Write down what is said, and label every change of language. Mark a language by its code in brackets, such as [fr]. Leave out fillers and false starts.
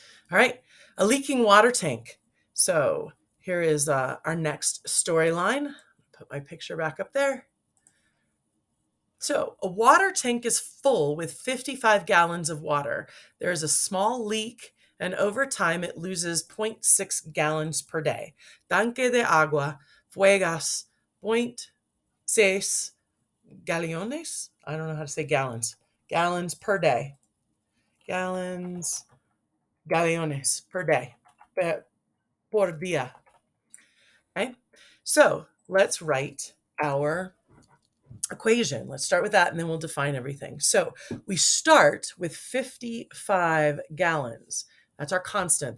[en] All right, a leaking water tank. So here is our next storyline. Put my picture back up there. So a water tank is full with 55 gallons of water. There is a small leak, and over time it loses 0.6 gallons per day. [es] Tanque de agua fuegas 0.6 galones. [en] I don't know how to say gallons. Gallons per day. Gallons, [es] galones [en] per day. [es] Por día. [en] Okay? So let's write our equation. Let's start with that and then we'll define everything. So we start with 55 gallons. That's our constant.